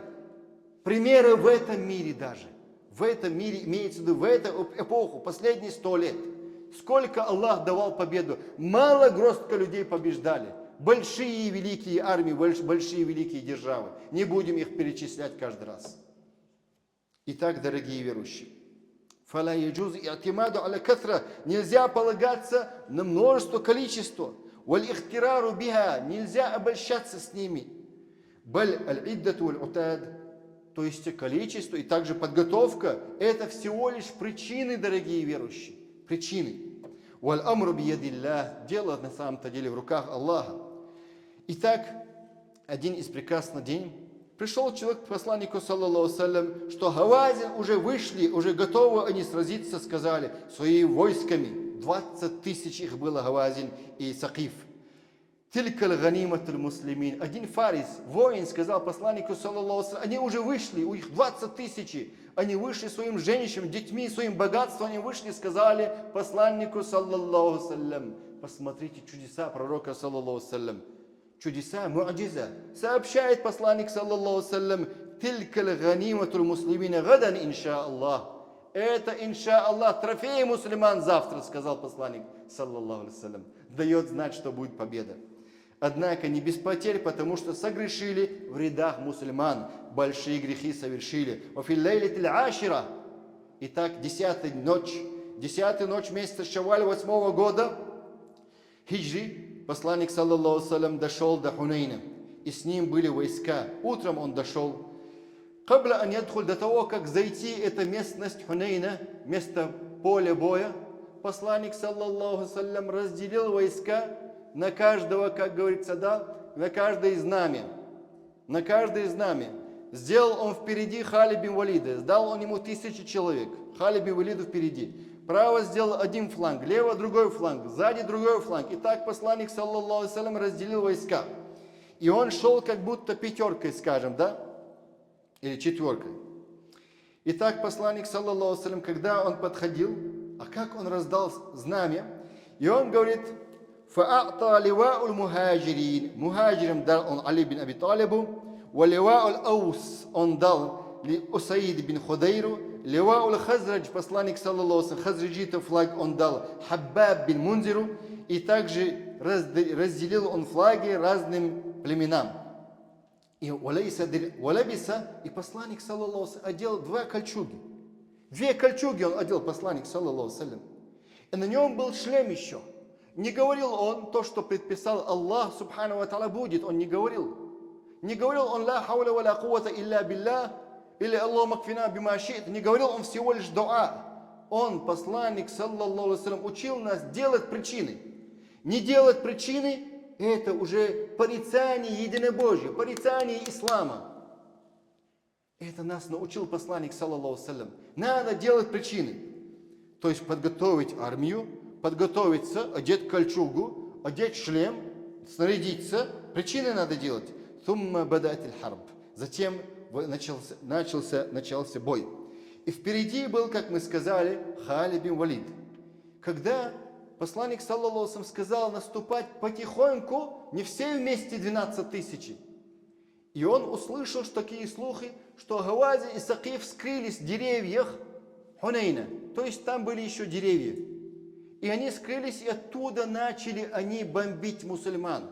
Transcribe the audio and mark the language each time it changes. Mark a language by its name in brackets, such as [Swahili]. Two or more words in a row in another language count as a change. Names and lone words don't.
[Russian] Примеры в этом мире даже. В этом мире, имеется в виду, в эту эпоху, последние 100 лет. Сколько Аллах давал победу. Мало гростка людей побеждали. Большие великие армии, большие великие державы. Не будем их перечислять каждый раз. Итак, дорогие верующие. [Arabic] فَلَا يَجُوزُ اِعْتِمَادُ عَلَى كَثْرَةٍ. [Russian] Нельзя полагаться на множество, количество. [Arabic] وَالْإِخْتِرَارُ بِهَا. [Russian] Нельзя обольщаться с ними. [Arabic] بَلْ الْعِدَّةُ وَالْعُتَادُ. [Russian] То есть количество и также подготовка. Это всего лишь причины, дорогие верующие. Причины. [Arabic] وَالْأَمْرُ بِيَدِ اللَّهِ. [Russian] Дело на самом-то деле в руках Аллаха. Итак, один из прекрасных дней пришел человек к посланнику, [Arabic] صلى الله عليه وسلم, [Russian] что Гавазин уже вышли, уже готовы они сразиться, сказали, своими войсками. 20 тысяч их было, Гавазин и Сакиф. [Arabic] تلك غنيمة المسلمين. [Russian] Один фарис, воин, сказал посланнику, [Arabic] صلى الله عليه وسلم, [Russian] они уже вышли, у них 20 тысяч. Они вышли своим женщинам, детьми, своим богатством, они вышли, сказали посланнику, [Arabic] صلى الله عليه وسلم, [Russian] посмотрите чудеса пророка, [Arabic] صلى الله عليه وسلم. [Russian] Чудеса, му'джиза. Сообщает посланник, [Arabic] صلى الله عليه وسلم، تلك غنيمة المسلمين غدا، إن شاء الله. [Russian] Это, [Arabic] إن شاء الله, [Russian] трофей мусульман завтра, сказал посланник, [Arabic] صلى الله عليه وسلم. [Russian] Дает знать, что будет победа. Однако не без потерь, потому что согрешили в рядах мусульман. Большие грехи совершили. Итак, 10-я ночь месяца Шавваль 8-го года хиджри, посланник, [Arabic] صلى الله عليه وسلم, [Russian] дошел до Хунейна. И с ним были войска. Утром он дошел. До того, как зайти это местность Хунейна, место поля боя, посланник, [Arabic] صلى الله عليه وسلم, [Russian] разделил войска на каждого, как говорится, да, на каждое знамя. На каждое знамя. Сделал он впереди Халид бин Валида. Сдал он ему 1000 человек. Халид бин Валида впереди. Право сделал один фланг, лево другой фланг, сзади другой фланг. И так посланник, [Arabic] صلى الله عليه وسلم, [Russian] разделил войска. И он шел как будто пятеркой, скажем, да? Или четверкой. И так посланник, [Arabic] صلى الله عليه وسلم, [Russian] когда он подходил, а как он раздал знамя, и он говорит, [Arabic] فأعطى لواء المهاجرين. [Russian] Мухаджирам дал он Али бин Аби Талибу. [Arabic] ولواء الأوس [Russian] он дал Усаид бин Худейру. [Arabic] ولواء الخزرج, [Russian] посланник, [Arabic] صلى الله عليه وسلم, [Russian] хазраджитов флаг он дал Хаббаб бин Мунзиру. И также разделил он флаги разным племенам. И Валабиса, и посланник, [Arabic] صلى الله عليه وسلم, [Russian] одел 2 кольчуги. 2 кольчуги он одел, посланник, [Arabic] صلى الله عليه وسلم. [Russian] И на нем был шлем еще. Не говорил он то, что предписал Аллах, [Arabic] سبحانه وتعالى, [Russian] будет. Он не говорил. Не говорил он [Arabic] لا حول ولا قوة إلا بالله, [Russian] или [Arabic] اللهم اكفنا بما شئت. [Russian] Не говорил он всего лишь дуа. Он, посланник, [Arabic] صلى الله عليه وسلم, [Russian] учил нас делать причины. Не делать причины — это уже порицание единобожия, порицание ислама. Это нас научил посланник, [Arabic] صلى الله عليه وسلم. [Russian] Надо делать причины. То есть подготовить армию, подготовиться, одеть кольчугу, одеть шлем, снарядиться. Причины надо делать. Затем начался бой. И впереди был, как мы сказали, Халид бин Валид. Когда посланник, [Arabic] صلى الله عليه وسلم, [Russian] сказал наступать потихоньку, не все вместе 12 тысяч. И он услышал такие слухи, что Гавазин и Сакиф скрылись в деревьях Хунейна. То есть там были еще деревья. И они скрылись, и оттуда начали они бомбить мусульман.